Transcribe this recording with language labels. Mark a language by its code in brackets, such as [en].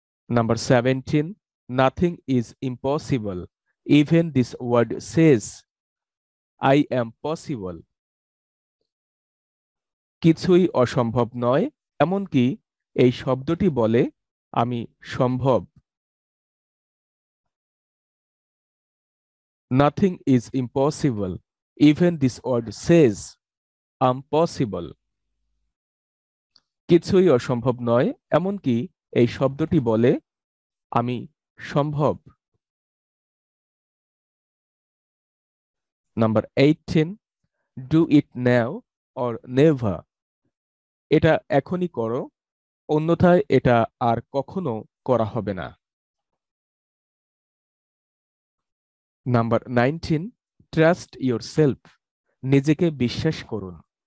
[en] Number 17, nothing is impossible, even this word says I am possible. [bn] কিছুই অসম্ভব নয়, এমনকি এই শব্দটি বলে আমি সম্ভব। [en] Nothing is impossible, even this word says I'm possible. [bn] কিছুই অসম্ভব নয়, এমনকি এই শব্দটি বলে আমি সম্ভব। [en] Number 18, do it now or never. [bn] এটা এখনই করো, অন্যথায় এটা আর কখনো করা হবে না। [en] number 19, trust yourself, [bn] নিজেকে বিশ্বাস করুন।